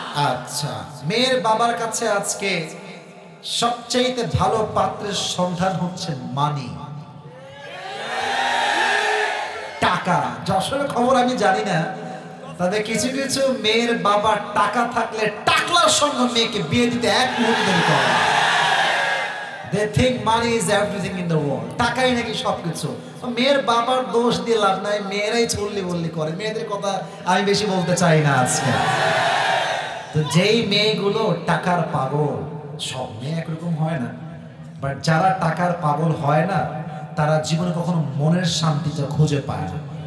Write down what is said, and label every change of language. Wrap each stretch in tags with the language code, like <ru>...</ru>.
<bn>আচ্ছা, মেয়ের বাবার কাছে আজকে সবচেয়ে ভালো পাত্রের সন্ধান হচ্ছে মানি, টাকা। যশোরের খবর আমি জানি না, তবে কিছু কিছু মেয়ের বাবার টাকা থাকলে টাকলার সঙ্গে মেয়েকে বিয়ে দিতে এক মুহূর্ত দেরি করে।</bn> <en>They think money is everything in the world,</en> <bn>টাকাই নাকি সবকিছু। মেয়ের বাবার দোষ দিয়ে লাভ নাই, মেয়েরাই চল্লি বল্লি করে। মেয়েদের কথা আমি বেশি বলতে চাই না আজকে। তো যেই মেয়েগুলো টাকার পাগল, সব মেয়ে একরকম হয় না, বাট যারা টাকার পাগল হয় না, তারা জীবনে কখনো মনের শান্তিটা খুঁজে পায় না।</bn>